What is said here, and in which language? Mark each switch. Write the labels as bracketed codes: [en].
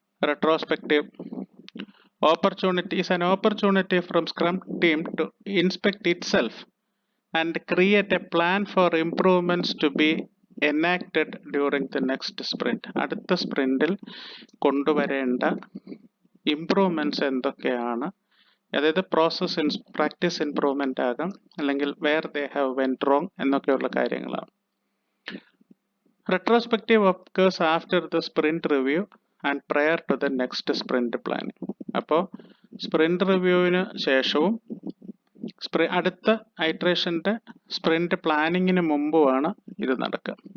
[en] Retrospective opportunity is an opportunity from Scrum team to inspect itself and create a plan for improvements to be enacted during the next sprint. [ml] അടുത്ത സ്പ്രിന്റിൽ കൊണ്ടുവരേണ്ട improvements എന്തൊക്കെയാണ്, അതായത് practice improvement ആകാം, അല്ലെങ്കിൽ [en] where they have went wrong [ml] എന്നൊക്കെയുള്ള കാര്യങ്ങളാണ്. [en] Retrospective occurs after the sprint review and prior to the next sprint planning. [ml] അപ്പോൾ sprint റിവ്യൂവിന് ശേഷവും അടുത്ത ഐറ്ററേഷന്റെ സ്പ്രിന്റ് പ്ലാനിങ്ങിന് മുമ്പുമാണ് ഇത് നടക്കുക.